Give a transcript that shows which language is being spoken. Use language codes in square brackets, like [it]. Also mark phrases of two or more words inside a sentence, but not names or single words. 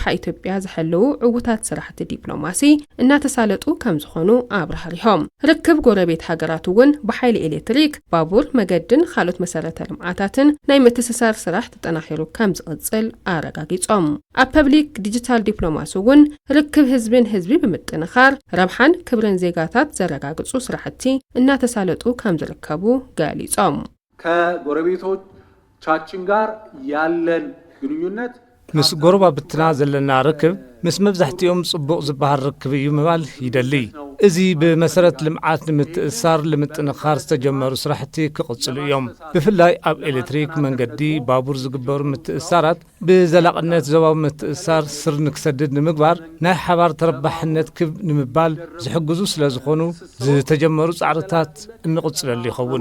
[ti] ኢትዮጵያ ዝሕልው ዕውታት ስራሕቲ ዲፕሎማሲ እናተሳለጡ ከም ዝኾኑ ኣብራህሪሆም። ርክብ ጎረቤት ሃገራት እውን ብሓይሊ ኤሌክትሪክ፣ ባቡር፣ መገድን ካልኦት መሰረተ ልምዓታትን ናይ ምትስሳር ስራሕ ተጠናኺሩ ከም ዝቕጽል አረጋጊጾም። ኣብ ፐብሊክ ዲጂታል ዲፕሎማሲ እውን ርክብ ህዝብን ህዝቢ ብምጥንኻር ረብሓን ክብርን ዜጋታት ዘረጋግጹ ስራሕቲ እናተሳለጡ ከም ዝርከቡ ገሊጾም። [am] ከጎረቤቶቻችን ጋር ያለን ግንኙነት [ti] ምስ ጎረባብትና ዘለና ርክብ ምስ መብዛሕትኦም ጽቡቕ ዝበሃል ርክብ እዩ ምባል ይደሊ። እዚ ብመሰረት ልምዓት ንምትእሳር ንምጥንኻር ዝተጀመሩ ስራሕቲ ክቕጽሉ እዮም። ብፍላይ ኣብ ኤሌክትሪክ፣ መንገዲ፣ ባቡር ዝግበሩ ምትእሳራት ብዘላቕነት ዞባዊ ምትእሳር ስር ንክሰድድ ንምግባር ናይ ሓባር ተረባሕነት ክብ ንምባል ዝሕግዙ ስለ ዝኾኑ ዝተጀመሩ ጻዕርታት እንቕጽለሉ ይኸውን።